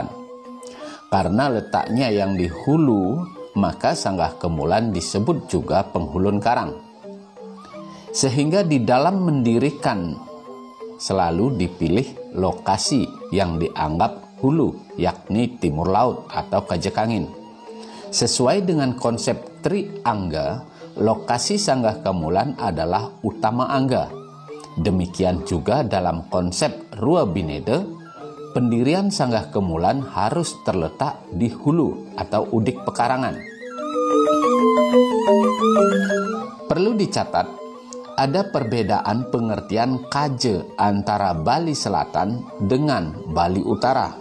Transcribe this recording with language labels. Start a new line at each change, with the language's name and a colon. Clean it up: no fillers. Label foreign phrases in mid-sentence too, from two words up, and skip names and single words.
Indonesian: Karena letaknya yang di hulu, maka sanggah kemulan disebut juga penghulun karang. Sehingga di dalam mendirikan selalu dipilih lokasi yang dianggap hulu, yakni timur laut atau kajekangin. Sesuai dengan konsep Triangga, lokasi sanggah kemulan adalah utama angga. Demikian juga dalam konsep Rua Binede, pendirian sanggah kemulan harus terletak di hulu atau udik pekarangan. Perlu dicatat, ada perbedaan pengertian kaje antara Bali Selatan dengan Bali Utara.